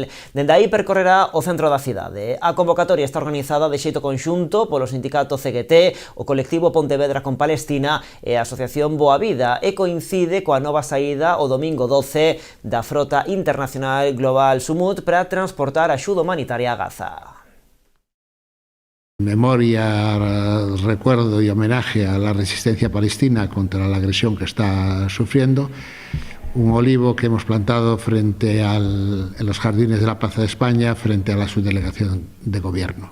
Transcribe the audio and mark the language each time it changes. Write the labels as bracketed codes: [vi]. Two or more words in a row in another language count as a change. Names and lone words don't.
[gl] Dende aí percorrerá o centro da cidade. A convocatoria está organizada de xeito conxunto polo sindicato CGT, o colectivo Pontevedra con Palestina e a asociación Boa Vida e coincide coa nova saída o domingo 12 da frota internacional Global Sumut para transportar axuda humanitaria a Gaza. [es] Memoria, recuerdo y homenaje a la resistencia palestina contra la agresión que está sufriendo. Un olivo que hemos plantado en los jardines de la Plaza de España frente a la subdelegación de gobierno.